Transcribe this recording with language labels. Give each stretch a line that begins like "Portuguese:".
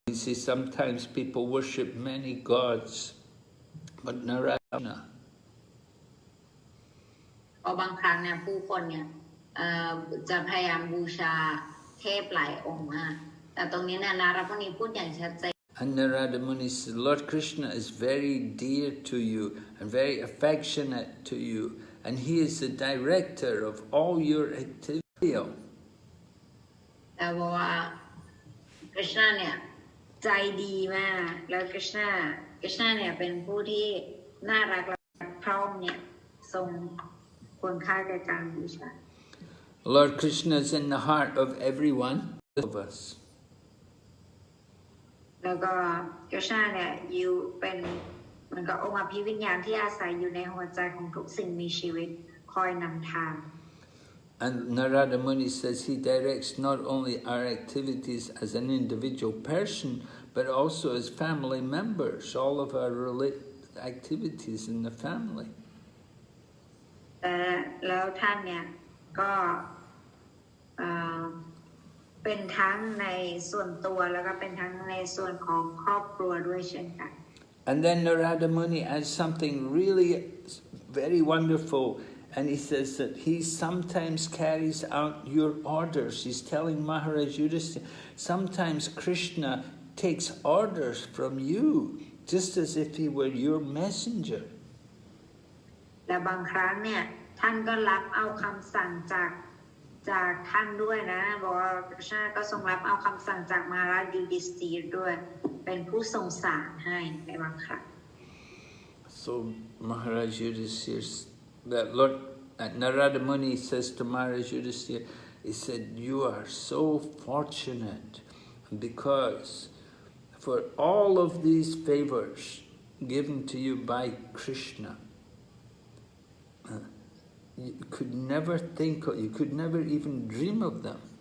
English: You see, sometimes people worship many gods, but Narayana.
Thai: เพราะบางครั้งเนี่ยผู้คนเนี่ยจะพยายามบูชาเทพหลายองค์มากแต่ตรงนี้เนี่ยนารามุนีพูดอย่างชัดเจน
English: And Narada Muni said, Lord Krishna is very dear to you and very affectionate to you, and he is the director of all your activity.
Thai: แต่ว่าคริชนาเนี่ยใจดีมากแล้วคริชนาเนี่ยเป็นผู้ที่น่ารักและพระองค์เนี่ยทรงควรค่าแก่การบูชา
English: Lord Krishna is in the heart of everyone of us.
Thai: แล้วก็คริชนาเนี่ยอยู่เป็นเหมือนกับองค์อภิวิญญาณที่อาศัยอยู่ในหัวใจของทุกสิ่งมีชีวิต คอยนำทาง
English: And Narada Muni says he directs not only our activities as an individual person, but also as family members, all of our activities in the family.
Thai: แต่แล้วท่านเนี่ยก็เป็นทั้งในส่วนตัวแล้วก็เป็นทั้งในส่วนของครอบครัวด้วยเช่นกัน
English: And then Narada Muni adds something really very wonderful, and he says that he sometimes carries out your orders. He's telling Maharaj Yudhisthira, sometimes Krishna takes orders from you, just as if he were your messenger.
Thai: และบางครั้งเนี่ยท่านก็รับเอาคำสั่งจากท่านด้วยนะบอกว่าพระชาก็ทรงรับเอาคำสั่งจากมหาราชยูดิสตีร์ด้วยเป็นผู้ทรงสารให้ในบางครั้ง
English: So Maharaj Yudhisthira, that Lord Narada Muni says to Maharaj Yudhisthira, he said, you are so fortunate because for all of these favors given to you by Krishna, you could never think of, you could never even dream of them.